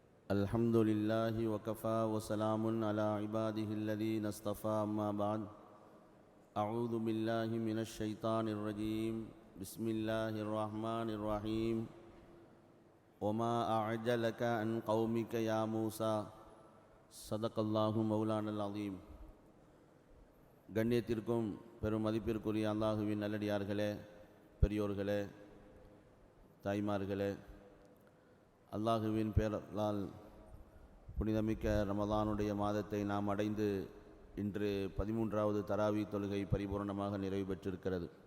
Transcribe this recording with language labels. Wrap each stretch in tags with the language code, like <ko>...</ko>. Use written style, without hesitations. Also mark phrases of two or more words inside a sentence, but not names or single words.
<ar>الحمد لله وكفى وسلام على عباده الذين اصطفى أما بعد أعوذ بالله من الشيطان الرجيم بسم الله الرحمن الرحيم وما أعجلك عن قومك يا موسى صدق الله مولانا العظيم.</ar> <ta>கண்ணியத்திற்கும் பெரும் மதிப்பிற்குரிய அல்லாஹுவின் நல்லடியார்களே, பெரியோர்களே, தாய்மார்களே, அல்லாஹுவின் பேரால் புனிதமிக்க ரமலானுடைய மாதத்தை நாம் அடைந்து இன்று 13வது தராவி தொழுகை பரிபூர்ணமாக நிறைவு பெற்றிருக்கிறது.</ta>